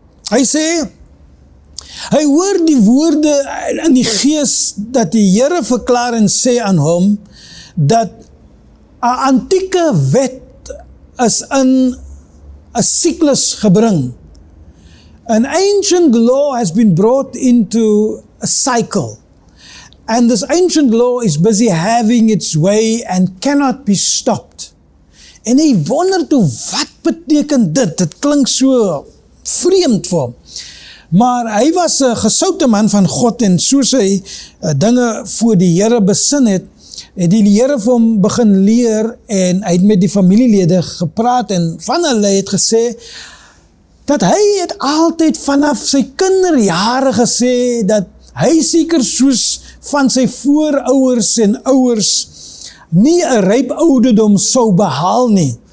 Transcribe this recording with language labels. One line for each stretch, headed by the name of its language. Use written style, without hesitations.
Afrikaans: Hy sê, hy hoor die woorde in die Gees dat die Here verklaar en sê aan hom, dat 'n antieke wet is in 'n siklus gebring.
English: An ancient law has been brought into a cycle. And this ancient law is busy having its way and cannot be stopped.
Afrikaans: En hy wonder toe, wat beteken dit? Dit klink so vreemd vir hom. Maar hy was 'n gesoute man van God, en soos hy dinge voor die Here besin het die Here vir hom begin leer, en hy het met die familielede gepraat, en van hulle het gesê, dat hy het altyd vanaf sy kinderjare gesê, dat hy seker soos van sy voorouers en ouers nie 'n ryp ouderdom sou behaal nie.